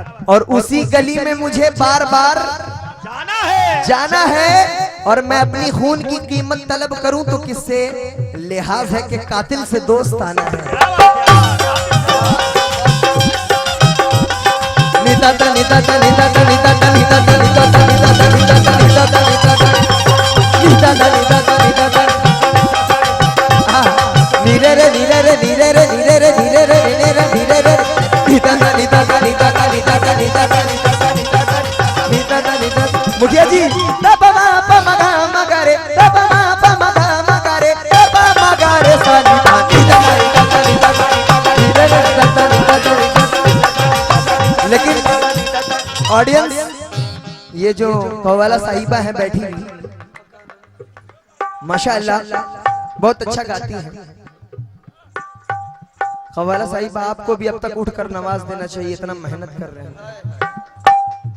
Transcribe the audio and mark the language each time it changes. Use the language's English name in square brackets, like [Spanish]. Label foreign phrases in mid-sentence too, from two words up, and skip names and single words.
[Hindi] और उसी गली में मुझे बार बार जाना है, और मैं अपनी खून की कीमत तलब करूं तो किससे? लिहाज है कि कातिल से दोस्त आना है। नीता ता नीता ता नीता ता नीता ता नीता ता नीता ता नीता ता नीता ता नीता ता नीता ता नीता ता नीता ता नीता ता नीरे रे नीरे रे नीरे रे नीरे रे नीरे रे नीरे रे नीरे रे नीता ता नीता ता नीता ता नीता ता नीता ता नीता ता नीता ता नीता ता नीता। मुखिया जी तबा पा मगा मगा रे, तबा पा मगा मगा रे, तबा मगा रे सानी पानी ता नीता ता नीता ता नीरे रे नीता ता नीता ता। लेकिन ऑडियंस ये जो कव्वाला साहिबा है बैठी हुई, माशाअल्लाह बहुत अच्छा गाती है। कव्वाला साहिबा आपको भी अब तक उठकर नमाज देना चाहिए, इतना मेहनत कर रहे हैं।